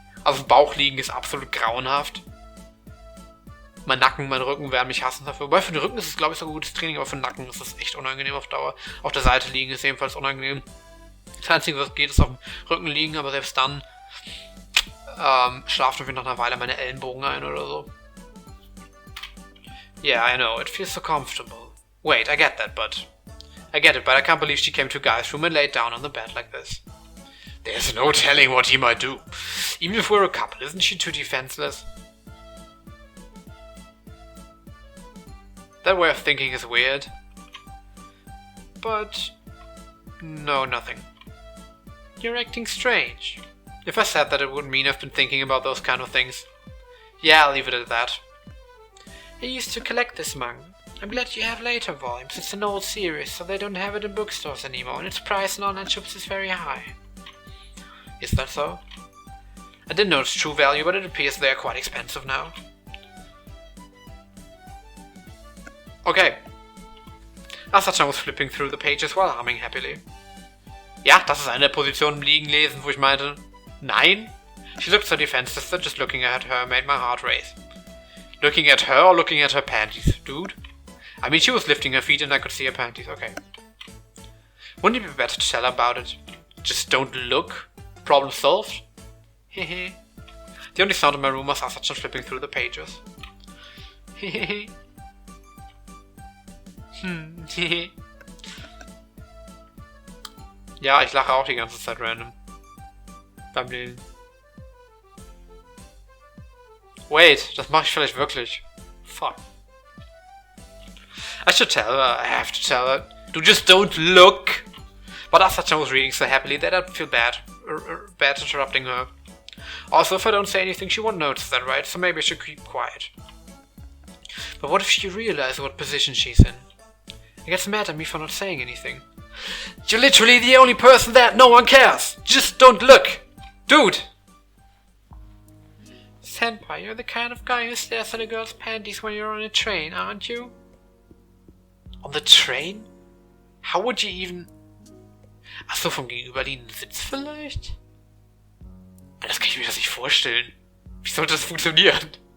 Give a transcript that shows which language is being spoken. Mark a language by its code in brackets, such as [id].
[de] Also im Bauch liegen ist absolut grauenhaft. Mein Nacken, mein Rücken werden mich hassen dafür. Wobei für den Rücken ist es, glaube ich, so ein gutes Training, aber für den Nacken ist es echt unangenehm auf Dauer. Auf der Seite liegen ist ebenfalls unangenehm. Das Einzige, was geht, ist auf dem Rücken liegen, aber selbst dann schlaft irgendwie nach einer Weile meine Ellenbogen ein oder so. [en] Yeah, I know, it feels so comfortable. Wait, I get it, but I can't believe she came to Guy's room and laid down on the bed like this. There's no telling what he might do. Even if we're a couple, isn't she too defenseless? That way of thinking is weird. But no, nothing. You're acting strange. If I said that, it would mean I've been thinking about those kind of things. Yeah, I'll leave it at that. I used to collect this manga. I'm glad you have later volumes. It's an old series, so they don't have it in bookstores anymore, and its price in online shops is very high. Is that so? I didn't know its true value, but it appears they are quite expensive now. Okay. Asachan was flipping through the pages while humming happily. [de] Ja, das ist eine der Positionen im Liegen lesen, wo ich meinte, nein? [en] She looked so defenseless that just looking at her made my heart race. Looking at her or looking at her panties, dude? I mean, she was lifting her feet and I could see her panties, okay. Wouldn't it be better to tell her about it? Just don't look? Problem solved? Hehe. The only sound in my room was Asachan flipping through the pages. Hehe. Hehe. [de] Ja, ich lache auch die ganze Zeit random. Beim Lesen. Wait, das mache ich vielleicht wirklich. [en] Fuck. I should tell her, I have to tell her. Du just don't look! But Asachan was reading so happily that I'd feel bad interrupting her. Also, if I don't say anything, she won't notice that, right? So maybe I should keep quiet. But what if she realizes what position she's in? She gets mad at me for not saying anything. You're literally the only person that no one cares! Just don't look! Dude! Senpai, you're the kind of guy who stares at a girl's panties when you're on a train, aren't you? On the train? How would you even... [de] Achso, vom gegenüberliegenden Sitz vielleicht? Das kann ich mir das nicht vorstellen. Wie sollte das funktionieren?